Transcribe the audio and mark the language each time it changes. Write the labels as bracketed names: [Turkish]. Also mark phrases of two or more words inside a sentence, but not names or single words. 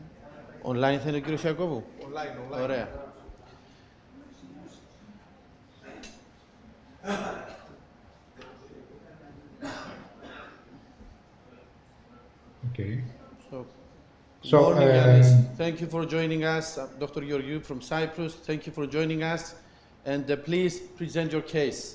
[Greek] Online θα είναι ο κύριος Ιακώβου. Online. Ωραία. [English] Okay. Good morning, Yannis. Thank you for joining us. Dr. Georgiou from Cyprus, thank you for joining us. And please present your case.